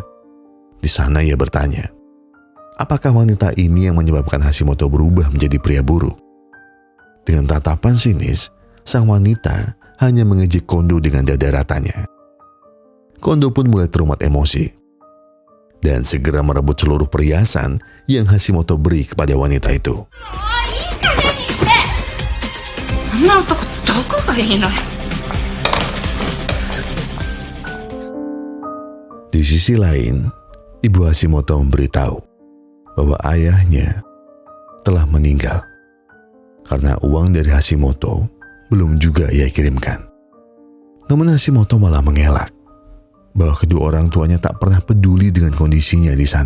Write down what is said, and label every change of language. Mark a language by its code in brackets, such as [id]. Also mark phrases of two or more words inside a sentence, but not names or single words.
[id] Di sana ia bertanya, apakah wanita ini yang menyebabkan Hashimoto berubah menjadi pria buruk? Dengan tatapan sinis, sang wanita hanya mengejek Kondo dengan dada ratanya. Kondo pun mulai terumat emosi dan segera merebut seluruh perhiasan yang Hashimoto beri kepada wanita itu. [ja] あんな男どこがいいのよ。 [id] Di sisi lain, Ibu Hashimoto memberitahu bahwa ayahnya telah meninggal karena uang dari Hashimoto belum juga ia kirimkan. Namun Hashimoto malah mengelak bahwa kedua orang tuanya tak pernah peduli dengan kondisinya di sana.